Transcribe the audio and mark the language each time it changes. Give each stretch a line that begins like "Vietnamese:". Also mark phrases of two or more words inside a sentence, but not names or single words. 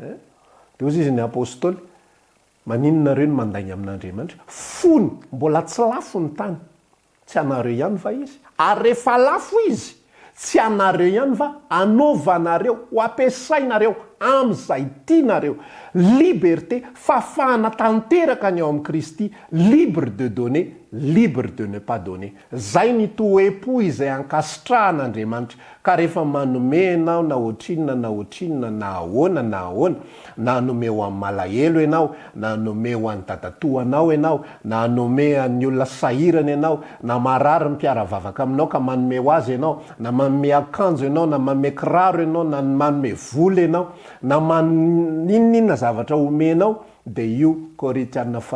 Malagasy: dia ozy izy ny apôstôly maninonareo ny mandainy amin'Andriamanitra fony mbola tsy lafo ny tany tsy anareo ihany va izy ary rehefa lafo izy tsy anareo ihany va anaovanareo ho ampiasainareo amin'izay tianareo liberté fahafahana tanteraka ny ao amin'ny Kristy
French: libre de donner libre de ne pas donner
Malagasy: zay ny toe-po izay ankasitrahan'Andriamanitra ka rehefa manome ianao na ohatrinona na ahoana na hanome ho amin'ny malahelo ianao na hanome ho an'ny dadatoanao ianao na hanome an'ny olona sahirana ianao na marary ny mpiara-vavaka aminao ka manome ho azy ianao na manome akanjo ianao na manome kiraro ianao na manome vola ianao na maninninona zavatra omenao dia io Korintana